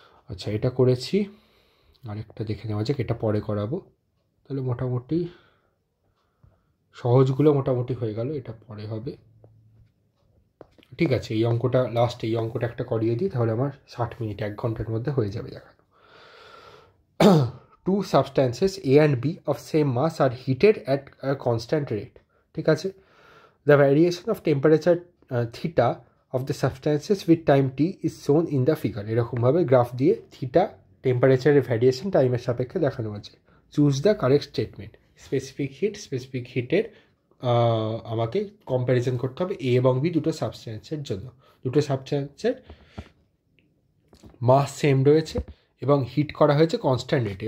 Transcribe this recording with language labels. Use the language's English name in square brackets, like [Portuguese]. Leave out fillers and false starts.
[Bangla] আচ্ছা, এটা করেছি, আরেকটা দেখে নেওয়া যাক, এটা পরে করাবো। তাহলে মোটামুটি সহজগুলো মোটামুটি হয়ে গেল, এটা পরে হবে। ঠিক আছে, এই অঙ্কটা লাস্ট, এই অঙ্কটা একটা করিয়ে দিই, তাহলে আমার 60 মিনিট, 1 ঘন্টার মধ্যে হয়ে যাবে দেখানো। [English] Two substances A and B of same mass are heated at a constant rate. [Bangla] ঠিক আছে, [English] the variation of temperature theta of the substances with time t is shown in the figure. [Bangla] এরকমভাবে graph দিয়ে theta টেম্পারেচারের variation টাইমের সাপেক্ষে দেখানো আছে। [English] Choose the correct statement. [Bangla] Specific হিটের আমাকে comparison করতে হবে এ এবং বি দুটো সাবস্ট্যান্সের জন্য। দুটো সাবস্ট্যান্সের মাস সেম রয়েছে এবং হিট করা হয়েছে কনস্ট্যান্ট রেটে।